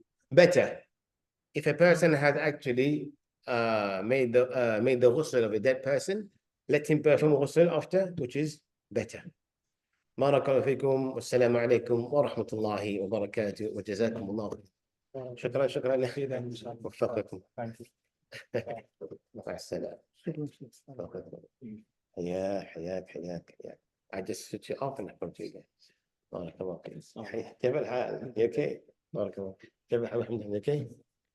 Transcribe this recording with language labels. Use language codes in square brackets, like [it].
[en] Better if a person has actually made the ghusl of a dead person, let him perform ghusl after, which is better. [ar] بارك الله فيكم والسلام عليكم ورحمة الله وبركاته وجزاكم الله خير. شكرا وفقكم. مع السلامة. حياك. [en] I just switch it off and I come to you again. [ar] بارك الله فيك. كيف الحال؟ [en] You okay? [ar] بارك الله. كيف الحال؟ الحمد لله. [en] Okay.